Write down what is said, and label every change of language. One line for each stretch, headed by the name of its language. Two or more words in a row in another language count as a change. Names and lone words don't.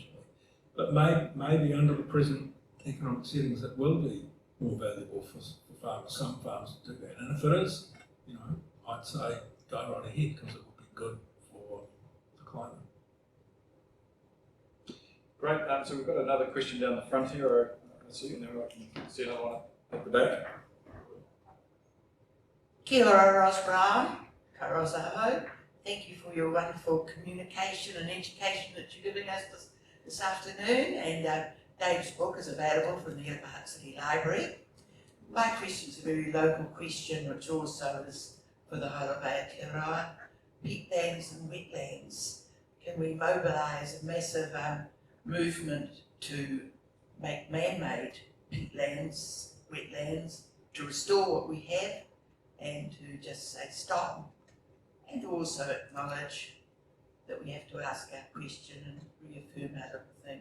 English: But maybe under the present economic settings, it will be more valuable for farmers. Some farmers do that. And if it is, I'd say go right ahead, because it will be good for the climate. Great. So we've got another question down the front here. I see, and then I can see another one at the back.
Māori: Kia ora, Ross Brown, ka rosaho.
English: Thank you for your wonderful communication and education that you're giving us this afternoon. And Dave's book is available from the Hutt City Library. My question is a very local question, which also is for the whole of Aotearoa. Peatlands and wetlands. Can we mobilise a massive movement to make man-made peatlands, wetlands, to restore what we have, and to just say stop, and also acknowledge that we have to ask our question and reaffirm our little thing.